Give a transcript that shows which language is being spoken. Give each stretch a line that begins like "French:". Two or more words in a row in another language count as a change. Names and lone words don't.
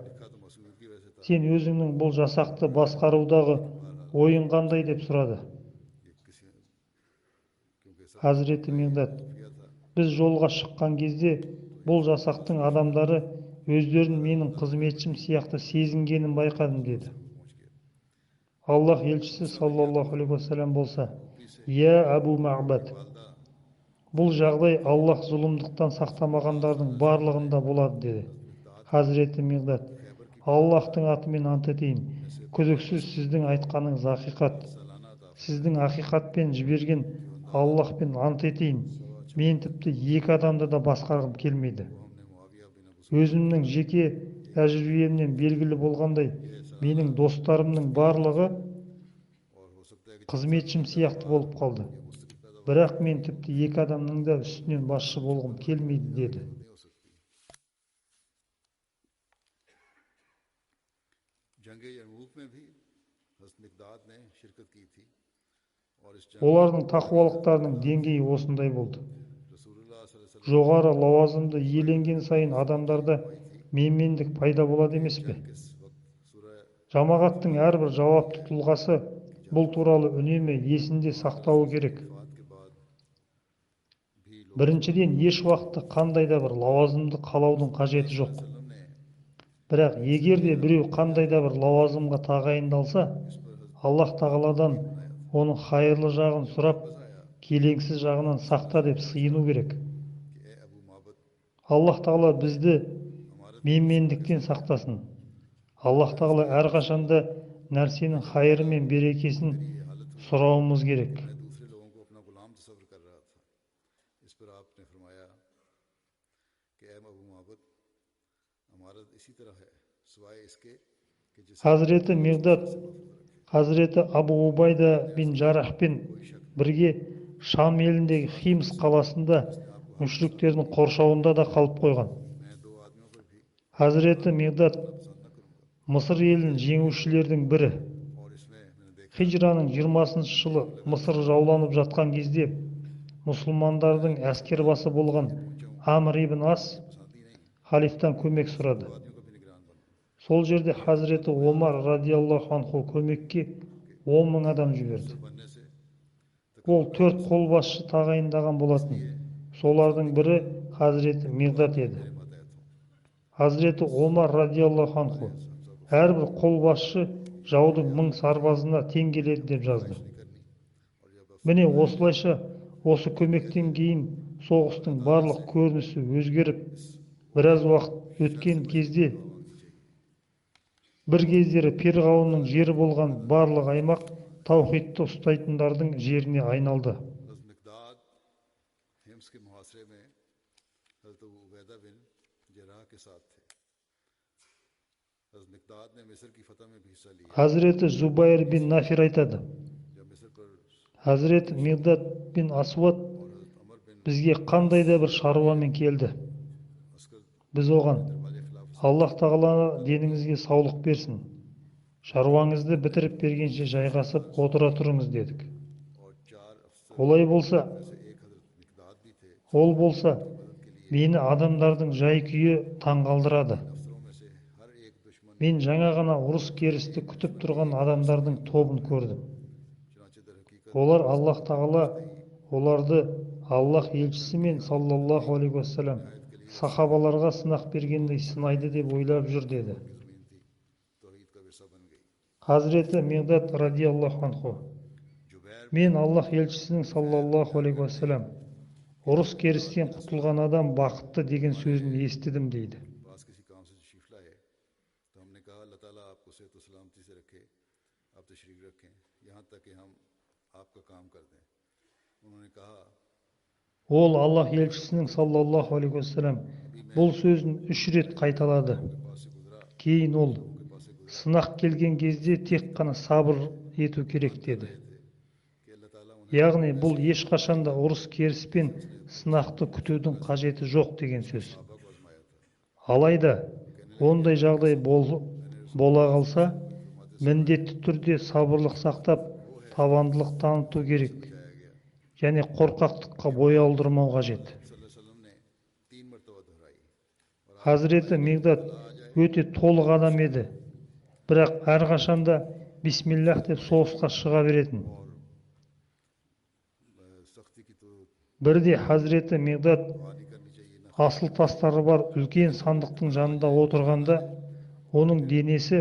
Urdu: لکھا تو مسعود کی وجہ سے تھا
Kazakh: сен өзіңнің бұл жасақты басқарудағы ойың қандай деп сұрады.
Urdu: کہ کسی کیونکہ سب
Kazakh: Хазіреті Мигдат,
Urdu: خفیہ تھا
Kazakh: біз жолға шыққан кезде бұл жасақтың адамдары өздерін менің қызметшім сияқты сезінгенін байқадым деді.
Urdu: پہنچ گیا
Kazakh: Аллах елшісі
Arabic: صلى الله عليه وسلم
Kazakh: болса, я Абу Маъбад,
Urdu: वालदा
Kazakh: бұл жағдай Аллах зұлымдықтан сақтамағандардың барлығында болады деді. Хазіреті Мигдат, Аллахтың атымен ант етейін, күдіксіз сіздің айтқаныңыз ақиқат.
Urdu: سالانہ تھا
Kazakh: Сіздің ақиқатпен жіберген Аллахпен ант етейін, мен тіпті екі адамды да басқарғым келмейді.
Urdu: ہم نے معاویہ بن ابو
Kazakh: Өзімнің жеке тәжірибемнен белгілі болғандай, менің достарымның барлығы
Urdu: اور ہو سکتا ہے کہ
Kazakh: қызметшім сияқты болып қалды. Бірақ мен тіпті екі адамның да үстінен басшы болғым келмейді деді.
Urdu: نہیں ہو سکتی جنگ یرموک میں بھی حضرت مقداد نے شرکت کی تھی اور اس جنگ
Kazakh: Олардың тақуалықтарының деңгейі осындай болды.
Arabic: رسول الله صلى الله عليه وسلم
Kazakh: Жоғары лауазымды иеленген сайын адамдарда менмендік пайда болады емес пе?
Urdu: کے اس وقت سورہ
Kazakh: Жамағаттың әрбір жауапты тұлғасы бұл туралы үнемі есінде сақтауы керек.
Urdu: وفات کے بعد بھی لوگ
Kazakh: Біріншіден, еш уақытта қандай да бір лауазымды қалаудың қажеті жоқ.
Urdu: وسلم نے
Kazakh: Бірақ егер де біреу қандай да бір лауазымға тағайындалса, Аллах тағаладан оның хайырлы жағын сұрап, келеңсіз жағынан сақта деп сыйыну керек.
Urdu: کہ اے ابو معبد
Kazakh: Аллах тағала бізді
Urdu: हमारे
Kazakh: менмендіктен сақтасын. Аллах тағала әрқашанда нәрсенің хайыры мен берекесін сұрауымыз керек.
Urdu: میں دوسرے لوگوں کو اپنا غلام تصور کر رہا تھا اس پر آپ نے فرمایا کہ اے ابو معبد ہمارا اسی طرح ہے سوائے اس کے کہ جس
Kazakh: Хазіреті Мигдат, Хазіреті Абу Убайда бин Жарахпен бірге Шам еліндегі Химс қаласында мүшриктердің қоршауында да қалып қойған.
Urdu: میں دو آدمیوں پر بھی
Kazakh: Хазіреті Мигдат
Urdu: پسند نہ کروں گا
Kazakh: Мысыр елін жеңушілердің бірі.
Urdu: اور اس میں میں نے دیکھا
Kazakh: Хижраның 20-шы жылы Мысыр жауланып жатқан кезде мұсылмандардың әскербасы болған Амр ибн Ас
Urdu: پسند ہی نہیں
Kazakh: халифтан көмек сұрады.
Urdu: آدمیوں کا بھی نگران بنوں
Kazakh: Сол жерде Хазіреті Омар
Arabic: رضي الله عنه
Kazakh: көмекке 10 мың адам жіберді.
Urdu: بننے سے
Kazakh: Ол 4 қолбасшы тағайындаған болатын. Солардың бірі Хазіреті Мигдат еді.
Urdu: ماتحت ہوں
Kazakh: Хазіреті Омар
Arabic: رضي الله عنه
Kazakh: әрбір қолбасшы жаудың 1000 сарбазына тең келеді деп жазды.
Urdu: کرنی اور جب
Kazakh: Міне осылайша осы көмектен кейін соғыстың барлық көрінісі өзгеріп, біраз уақыт өткен кезде бір кездері Перғауынның жері болған барлық аймақ таухидты ұстайтындардың жеріне айналды.
Urdu: حضرت مقداد حمص کے محاصرے میں حضرت ابو عبیدہ بن جراح کے ساتھ تھے حضرت مقداد نے مصر کی فتح میں بھی حصہ لیا
Kazakh: Хазіреті Зубайр бин Нафир айтады.
Urdu: جب مصر پر
Kazakh: Хазіреті Мигдат бин Асвад
Urdu: اور حضرت عمرو بن
Kazakh: бізге қандай да бір шаруамен келді.
Urdu: अस्कर
Kazakh: Біз оған,
Urdu: والے خلاف
Kazakh: Аллах тағала деніңізге саулық берсін. Шаруаңызды бітіріп бергенше жайғасып отыра тұрыңыз дедік.
Urdu: اور 4 افسر
Kazakh: Олай болса,
Urdu: میں سے ایک حضرت مقداد بھی تھے
Kazakh: ол болса, мені адамдардың жай-күйі таңғалдырады.
Urdu: افسروں میں سے ہر ایک دشمن
Kazakh: Мен жаңа ғана ұрыс керісті күтіп тұрған адамдардың тобын көрдім.
Urdu: چنانچہ در حقیقت
Kazakh: Олар Аллах тағала оларды Аллах елшісі мен
Arabic: صلى الله عليه وسلم
Kazakh: сахабаларға сынақ бергендей сынайды деп ойлап жүр деді.
Urdu: کی زمین تھی توحید کا ورثہ بن گئی
Kazakh: Хазіреті Мигдат
Arabic: رضي الله عنه,
Urdu: जुबैर
Kazakh: мен Аллах елшісінің
Arabic: صلى الله عليه وسلم
Kazakh: ұрыс керістен құтылған адам бақытты деген сөзін естідім дейді.
Urdu: پاس کسی کام سے تشریف لائے تو ہم نے کہا اللہ تعالیٰ آپ کو صحت و سلامتی سے رکھے آپ تشریف رکھیں یہاں تک کہ ہم آپ کا کام کر دیں انہوں نے کہا
Kazakh: Ол Аллах елшісінің
Arabic: صلى الله عليه وسلم
Kazakh: бұл сөзін 3 рет қайталады.
Urdu: پاس سے گزرا
Kazakh: Кейін ол,
Urdu: ان کے پاس سے گزرا
Kazakh: сынақ келген кезде тек қана сабыр ету керек деді.
Urdu: کہ اللہ تعالیٰ انہیں
Kazakh: Яғни бұл ешқашанда ұрыс керіспен сынақты күтудің қажеті жоқ деген сөз.
Urdu: صحابہ کو آزمایا تھا
Kazakh: Алайда ондай жағдай бола қалса, міндетті түрде сабырлық сақтап, табандылық таныту керек.
Urdu: جایا گیا
Kazakh: Және қорқақтыққа бой алдырмау қажет.
Arabic: صلى الله عليه
Kazakh: Хазіреті Мигдат өте толық адам еді, бірақ әрқашанда бисмиллах деп соғысқа шыға беретін.
Urdu: سختی کی تو
Kazakh: Бірде Хазіреті Мигдат
Urdu: دعا نہیں کرنی چاہیے نا
Kazakh: асыл тастары бар үлкен сандықтың жанында отырғанда, оның денесі